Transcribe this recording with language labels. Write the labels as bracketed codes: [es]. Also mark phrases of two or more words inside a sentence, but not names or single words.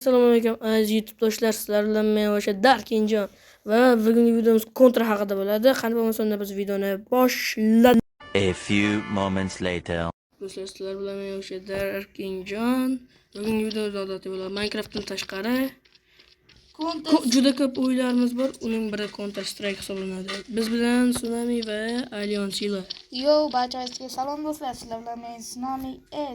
[uz] Assalomu alaykum aziz YouTube do'stlar, sizlar bilan men o'sha Darkinjon va bugungi videomiz kontra haqida bo'ladi. Qani bo'lmasa unda biz videoni boshlaymiz. [en] A few moments later. [uz] Do'stlar, sizlar bilan men o'sha Darkinjon. Bugungi videomiz odatiy bo'ladi. Minecraftdan tashqari juda ko'p o'yinlarimiz bor. Uning biri Counter Strike hisoblanadi. Biz bilan Tsunami va Alliansila. Yo, barchangizga salom do'stlar, sizlar bilan men Tsunami S.